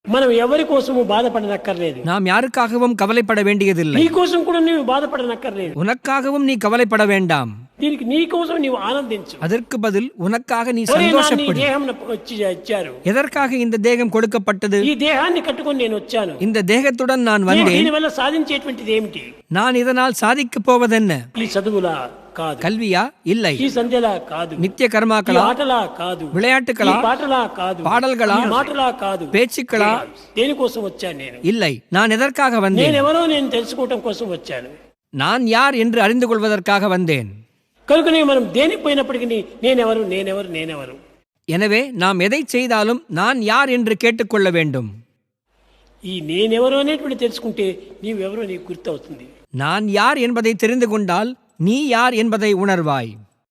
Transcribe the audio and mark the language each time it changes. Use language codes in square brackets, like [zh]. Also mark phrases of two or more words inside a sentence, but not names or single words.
[te] మనం ఎవరి కోసము బాధపడనక్కర్లేదు. [ta] நாம் யாருக்காகவும் கவலைப்பட வேண்டியதில்லை. [te] నీ కోసం కూడా నీవు బాధపడనక్కర్లేదు. [ta] உனக்காகவும் நீ கவலைப்பட வேண்டாம். [te] దీనికి నీ కోసం నీవు ఆనందించు. [ta] அதற்கு பதில் உனக்காக நீ [te] ఒరే, నా నీ [ta] சந்தோஷப்படு. [te] దేహం ఇచ్చారు. [ta] எதற்காக இந்த தேகம் கொடுக்கப்பட்டது? [te] ఈ దేహాన్ని కట్టుకొని నేను వచ్చాను. [ta] இந்த தேகத்துடன் நான் [te] నేను [ta] வந்தேன். [te] దీనివల్ల సాధించేటువంటిది ఏమిటి? [ta] நான் இதனால் சாதிக்கப் போவதென்ன? [te] ఈ చదువులా కాదు, [ta] கல்வியா? இல்லை. [te] ఈ సంధ్యలా కాదు, [ta] நித்திய [te] ఈ [ta] கர்மாக்களா? [te] ఆటలా కాదు, ఈ [ta] விளையாட்டுகளா? [te] పాటలా కాదు, [ta] పాడల్களா? [te] ఈ మాటలా కాదు, [ta] பேச்சுக்களா? [te] దేనికోసం వచ్చాను నేను? [ta] இல்லை. நான் எதற்காக வந்தேன்? [te] నేనెవరో నేను తెలుసుకోవటం కోసం వచ్చాను. [ta] நான் யார் என்று அறிந்து கொள்வதற்காக வந்தேன். [te] కనుకనే మనం దేనికి పోయినప్పటికీ నేనెవరు నేనెవరు నేనెవరు. [ta] எனவே நாம் எதை செய்தாலும் நான் யார் என்று கேட்டுக்கொள்ள வேண்டும். [te] ఈ నేనెవరో అనేటువంటి తెలుసుకుంటే నీవెవరో నీకు గుర్తవుతుంది. [ta] நான் யார் என்பதை தெரிந்து கொண்டால் நீ யார் என்பதை உணர்வாய்.